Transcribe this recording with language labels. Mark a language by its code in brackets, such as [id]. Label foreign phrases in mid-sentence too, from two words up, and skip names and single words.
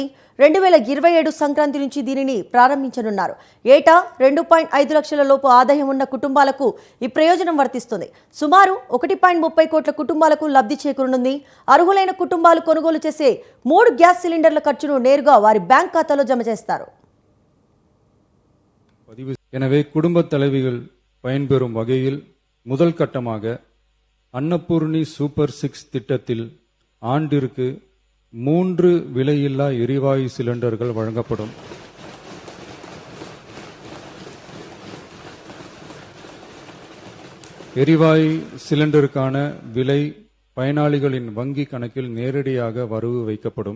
[te] 2027 సంక్రాంతి నుంచి దీనిని ప్రారంభించనున్నారు. ఏటా 2.5 లక్షల లోపు ఆదాయం ఉన్న కుటుంబాలకు ఈ ప్రయోజనం వర్తిస్తుంది. సుమారు 1.30 కోట్ల కుటుంబాలకు లబ్ధి చేకూరనుంది. అర్హులైన కుటుంబాలు కొనుగోలు చేసే 3 గ్యాస్ సిలిండర్ల ఖర్చును నేరుగా వారి బ్యాంక్ ఖాతాలో జమ చేస్తారు. [ta] எனவே குடும்பத் தலைவிகள் பயன்பெறும் வகையில் முதல் கட்டமாக அன்னபூர்ணி சூப்பர் 6 திட்டத்தில் ஆண்டிற்கு 3 விலையில்லா எரிவாயு சிலிண்டர்கள் வழங்கப்படும். எரிவாயு சிலிண்டருக்கான விலை பயனாளிகளின் வங்கி கணக்கில் நேரடியாக வரவு வைக்கப்படும்.